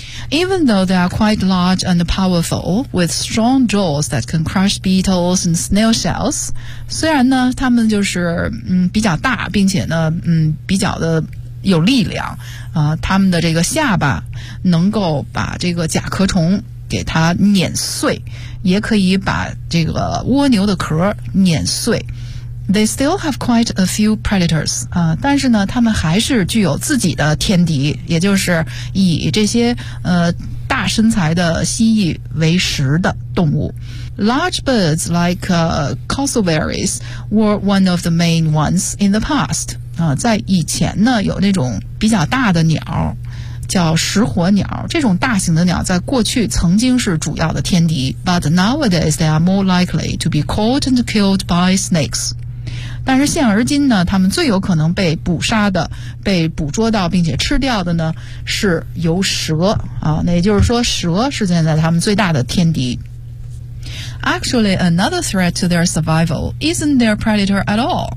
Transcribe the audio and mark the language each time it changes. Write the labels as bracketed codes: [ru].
[en] Even though they are quite large and powerful with strong jaws that can crush beetles and snail shells， [zh] 虽然呢他们就是比较大，并且呢比较的有力量，他们的这个下巴能够把这个甲壳虫给它碾碎，也可以把这个蜗牛的壳碾碎。 [en] They still have quite a few predators. [zh] 但是呢，他们还是具有自己的天敌，也就是以这些大身材的蜥蜴为食的动物。 [en] Large birds like cassowaries were one of the main ones in the past. [zh] 在以前呢，有那种比较大的鸟，叫食火鸟，这种大型的鸟在过去曾经是主要的天敌。 [en] But nowadays they are more likely to be caught and killed by snakes. [zh] 但是现而今呢，他们最有可能被捕杀的、被捕捉到并且吃掉的呢，是由蛇啊。那也就是说，蛇是现在他们最大的天敌。 [en] Actually, another threat to their survival isn't their predator at all.